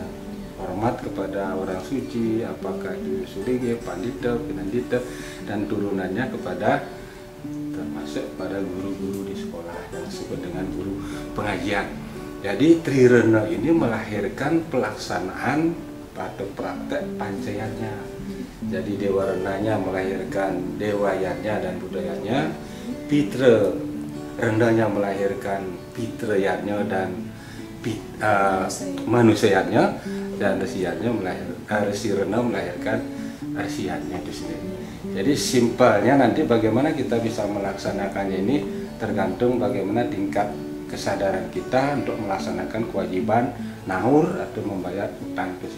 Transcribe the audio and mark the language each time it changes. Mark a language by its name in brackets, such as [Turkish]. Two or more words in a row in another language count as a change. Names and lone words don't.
[Indonesian] Hormat kepada orang suci, apakah itu Surige, Pandita, Pinandita, dan turunannya kepada termasuk pada guru-guru di sekolah yang disebut dengan guru pengajian. Jadi Tri Rena ini melahirkan pelaksanaan atau praktek pancayatnya. Jadi Dewa Renanya melahirkan Dewa Yatnya dan Buddha Yatnya, Pitra Renanya melahirkan Pitra Yatnya dan Manusia Yatnya, dan Resi Rena melahirkan Resi Yatnya itu sendiri. Jadi simpelnya nanti bagaimana kita bisa melaksanakannya ini tergantung bagaimana tingkat kesadaran kita untuk melaksanakan kewajiban naur atau membayar utang itu sendiri.